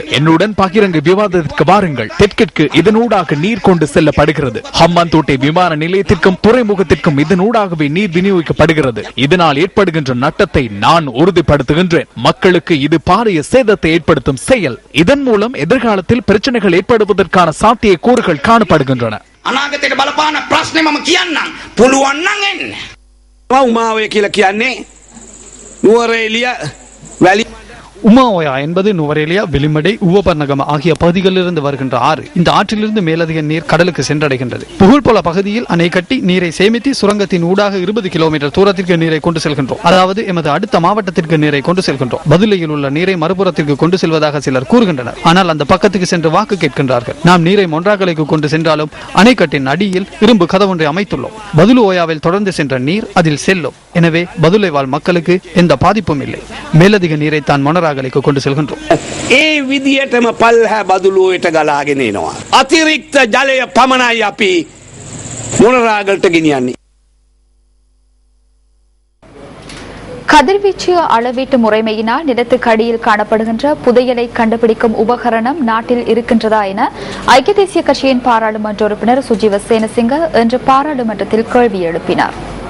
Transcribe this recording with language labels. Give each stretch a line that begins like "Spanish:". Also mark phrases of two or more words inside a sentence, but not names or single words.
Tamil: என்னுடன் பகிரங்க விவாதத்திற்கு வாருங்கள். தெற்கிற்கு இதனூடாக நீர் கொண்டு செல்லப்படுகிறது. ஹம்பாந்தோட்டை விமான நிலையத்திற்கும் துறைமுகத்திற்கும் இதனூடாகவே நீர் விநியோகிக்கப்படுகிறது. இதனால் ஏற்படுகின்ற நட்டத்தை நான் உறுதிப்படுத்துகின்றேன். மக்களுக்கு இது பாரிய சேதத்தை ஏற்படுத்தும் செயல். இதன் மூலம் எதிர்காலத்தில் பிரச்சனைகள் ஏற்படுவதற்கான சாத்திய கூறுகள் காணப்படுகின்றன.
Sinhala: අනාගතයට බලපාන ප්‍රශ්නේ මම කියන්නම් පුළුවන් නම් එන්න. උමාවේ කියලා කියන්නේ නුවරඑළිය වැලි
Tamil: உமாஓயா என்பது நுவரேலியா, வெளிமடை, உவபர்ணகம் ஆகிய பகுதிகளிலிருந்து வருகின்ற ஆறு. இந்த ஆற்றிலிருந்து மேலதிக நீர் கடலுக்கு சென்றடைகின்றது. புகழ்போல பகுதியில் அணை கட்டி நீரை சேமித்து சுரங்கத்தின் ஊடாக 20 கிலோமீட்டர் தூரத்திற்கு நீரை கொண்டு செல்கின்றோம். அதாவது எமது அடுத்த மாவட்டத்திற்கு நீரை கொண்டு செல்கின்றோம். பதுளையில் உள்ள நீரை மறுபுறத்திற்கு கொண்டு செல்வதாக சிலர் கூறுகின்றனர். ஆனால் அந்த பக்கத்துக்கு சென்று வாக்கு கேட்கின்றார்கள். நாம் நீரை மொன்றாகலைக்கு கொண்டு சென்றாலும் அணைக்கட்டின் அடியில் இரும்பு கதவொன்றை அமைத்துள்ளோம். பதுளு ஓயாவில் தொடர்ந்து சென்ற நீர் அதில் செல்லும். எனவே பதுளை வாழ் மக்களுக்கு எந்த பாதிப்பும் இல்லை. மேலதிக நீரை தான் மொனராகலைக்கு கொண்டு செல்கின்றோம்.
Sinhala: ඒ විදියටම පල්හැ බදුලුවට ගලාගෙන එනවා. අතිරික්ත ජලය පමණයි අපි මොනරාගලට ගෙනියන්නේ.
Tamil: கதிர்வீச்சு அளவீட்டு முறைமையினால் நிலத்துக்கு அடியில் காணப்படுகின்ற புதையலை கண்டுபிடிக்கும் உபகரணம் நாட்டில் இருக்கின்றதா என ஐக்கிய தேசிய கட்சியின் பாராளுமன்ற உறுப்பினர் சுஜீவ சேனசிங்க இன்று பாராளுமன்றத்தில் கேள்வி எழுப்பினார்.